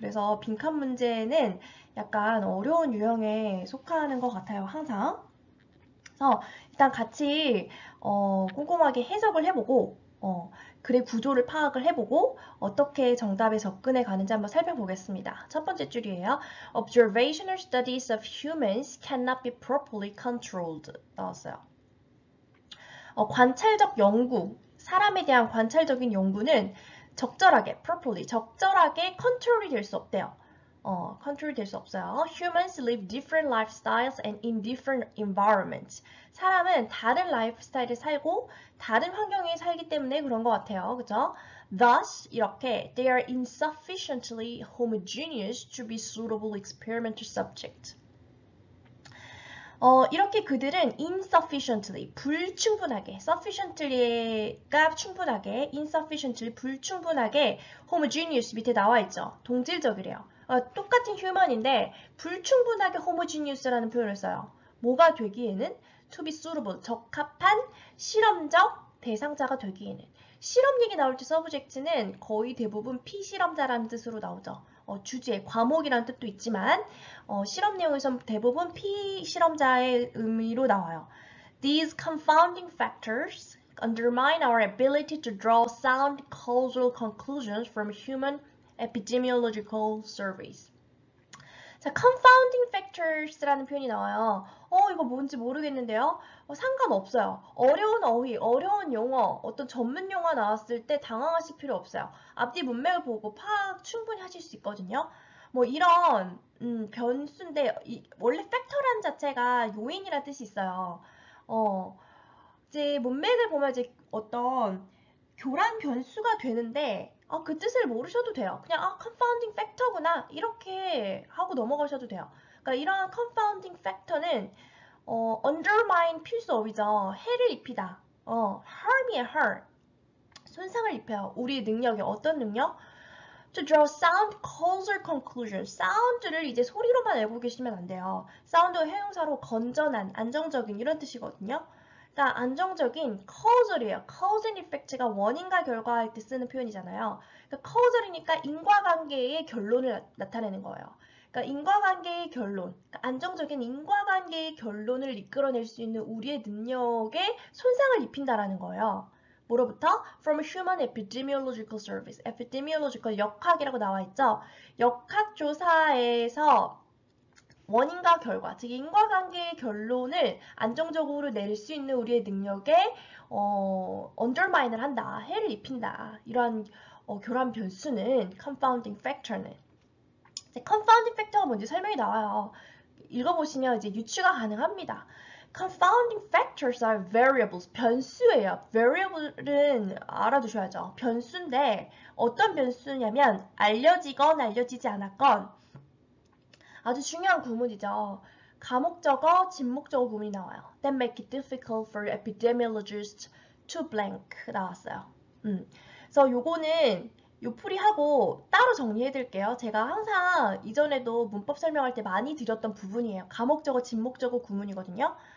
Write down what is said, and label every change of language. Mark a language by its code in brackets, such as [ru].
[ko] 그래서 빈칸 문제는 약간 어려운 유형에 속하는 것 같아요, 항상. 그래서 일단 같이 꼼꼼하게 해석을 해보고 글의 구조를 파악을 해보고 어떻게 정답에 접근해 가는지 한번 살펴보겠습니다. 첫 번째 줄이에요. [en] Observational studies of humans cannot be properly controlled [ko] 나왔어요. 관찰적 연구, 사람에 대한 관찰적인 연구는 적절하게, properly, 적절하게 컨트롤이 될 수 없대요. 컨트롤이 될 수 없어요. [en] Humans live different lifestyles and in different environments. [ko] 사람은 다른 라이프 스타일을 살고 다른 환경에 살기 때문에 그런 것 같아요. 그죠? [en] Thus, [ko] 이렇게 [en] they are insufficiently homogeneous to be suitable experimental subject. [ko] 이렇게 그들은 insufficiently, 불충분하게, sufficiently가 충분하게, insufficiently, 불충분하게, homogeneous 밑에 나와 있죠. 동질적이래요. 똑같은 human인데 불충분하게 homogeneous라는 표현을 써요. 뭐가 되기에는 [en] to be suitable, [ko] 적합한 실험적 대상자가 되기에는. 실험 얘기 나올 때 서브젝트는 거의 대부분 피실험자라는 뜻으로 나오죠. 주제, 과목이라는 뜻도 있지만 실험 내용에서 대부분 피실험자의 의미로 나와요. [en] These confounding factors undermine our ability to draw sound causal conclusions from human epidemiological surveys. [ko] 자, confounding factors라는 표현이 나와요. 이거 뭔지 모르겠는데요. 상관없어요. 어려운 어휘, 어려운 용어, 어떤 전문 용어 나왔을 때 당황하실 필요 없어요. 앞뒤 문맥을 보고 파악 충분히 하실 수 있거든요. 뭐 이런 변수인데 원래 팩터라는 자체가 요인이라는 뜻이 있어요. 이제 문맥을 보면 이제 어떤 교란 변수가 되는데 그 뜻을 모르셔도 돼요. 그냥 confounding factor구나 이렇게 하고 넘어가셔도 돼요. 그러니까 이러한 confounding factor는 undermine 필수 어휘죠. 해를 입히다. harm이에요, harm. 손상을 입혀요. 우리의 능력에 어떤 능력? [en] To draw sound causal conclusion. [ko] 사운드를 이제 소리로만 알고 계시면 안 돼요. 사운드가 형용사로 건전한, 안정적인 이런 뜻이거든요. 그러니까 안정적인 causal이에요. [en] cause and effect [ko] 가 원인과 결과할 때 쓰는 표현이잖아요. 그러니까 causal이니까 인과관계의 결론을 나타내는 거예요. 그러니까 인과관계의 결론, 그러니까 안정적인 인과관계의 결론을 이끌어낼 수 있는 우리의 능력에 손상을 입힌다라는 거예요. 뭐로부터? [en] From Human Epidemiological Service. [ko] Epidemiological 역학이라고 나와 있죠. 역학조사에서 원인과 결과, 즉 인과관계의 결론을 안정적으로 내릴 수 있는 우리의 능력에 undermine을 한다, 해를 입힌다. 이러한 교란 변수는 confounding factor는. confounding factor가 뭔지 설명이 나와요. 읽어보시면 이제 유추가 가능합니다. [en] Confounding factors are variables. [ko] 변수예요. variable은 알아두셔야죠. 변수인데 어떤 변수냐면 알려지건 알려지지 않았건 아주 중요한 구문이죠. 가목적어, 진목적어 구문이 나와요. [en] That make it difficult for epidemiologists to blank [ko] 나왔어요. 그래서 요거는 요풀이하고 따로 정리해드릴게요. 제가 항상 이전에도 문법 설명할 때 많이 드렸던 부분이에요. 가목적어, 진목적어 구문이거든요.